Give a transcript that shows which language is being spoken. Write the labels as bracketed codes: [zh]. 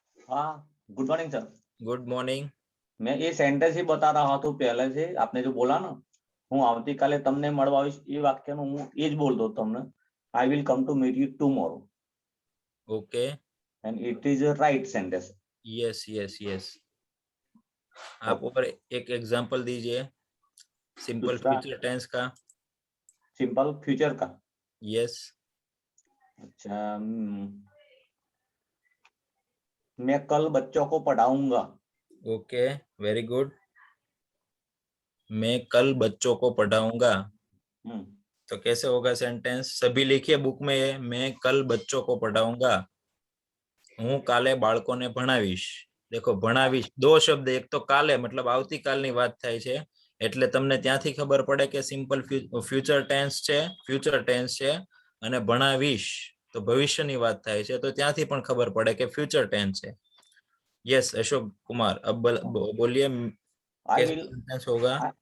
[en] हाँ, good morning sir. Good morning. [hi] मैं ये सेंटेंस ही बता रहा हूँ पहले से, आपने जो बोला ना, [gu] હું આવતીકાલે તમને મળવા આવીશ, એ વાક્યનું હું એ જ બોલતો તમને. [en] I will come to meet you tomorrow. Okay, And it is a right sentence. Yes yes yes. [hi] आप और एक एग्जांपल दीजिए सिंपल फ्यूचर टेंस का। सिंपल फ्यूचर का? [en] Yes. [hi] अच्छा, मैं कल बच्चों को पढ़ाऊंगा। [en] Okay, very good. [hi] मैं कल बच्चों को पढ़ाऊंगा, तो कैसे होगा सेंटेंस? सभी लिखिए बुक में है, मैं कल बच्चों को पढ़ाऊंगा, [gu] હું કાલે બાળકોને ભણાવીશ। देखो ભણાવીશ 2 શબ્દ, એક તો કાલે मतलब આવતીકાલની વાત થાય છે, એટલે તમને ત્યાંથી ખબર પડે કે સિમ્પલ ફ્યુચર ટેન્સ છે, અને ભણાવીશ તો ભવિષ્યની વાત થાય છે, તો ત્યાંથી પણ ખબર પડે કે ફ્યુચર ટેન્સ છે। [hi] यस अशोक कुमार, अब बोलिए कैसे सेंटेंस होगा?